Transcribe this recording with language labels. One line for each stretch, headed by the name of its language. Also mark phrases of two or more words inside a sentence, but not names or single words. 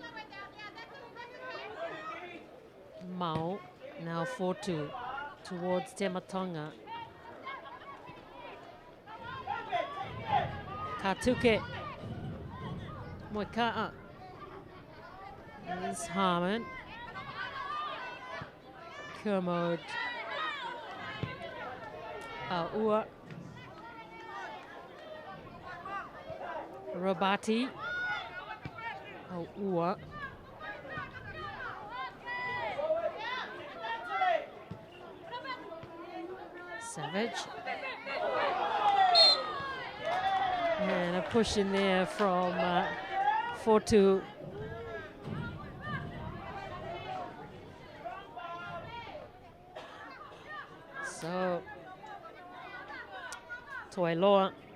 English: Mao. Now Fortu towards Tematonga. Katuke. Moika'a. There's Harmon. Kermode. Ua. Robati. Ua. Savage. And a push in there from Fortu. So Toiloa.